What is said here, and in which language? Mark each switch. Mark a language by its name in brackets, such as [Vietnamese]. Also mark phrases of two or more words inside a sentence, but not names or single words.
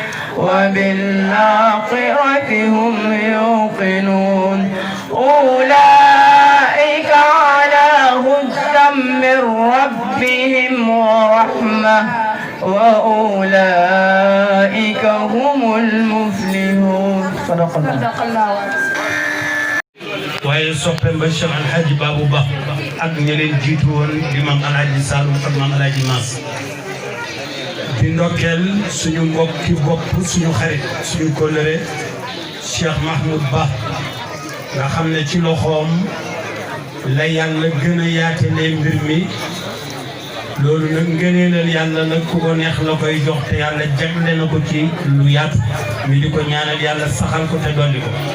[Arabic] وبالآخرة هم يوقنون أولئك على هدى من ربهم ورحمة وأولئك هم المفلحون. صدق الله. [Wolof] waaye soppeem ba Cheikh Alhaji Babou Ba ak ña leen jiitu woon di Maam Alhaji Saloum ak Maam Alhaji Maas di ndokkeel suñu mbokki bopp suñu xarit suñu kóllëre Cheikh Mahmoud Ba nga xam ne ci loxoom la yàlla gën a yaatalee mbir mi loolu nag ngëneelal yàlla nag ku ko neex la koy jox te yàlla jagle na ko ci lu yaatu mi di ko ñaanal yàlla saxal ko te dolli ko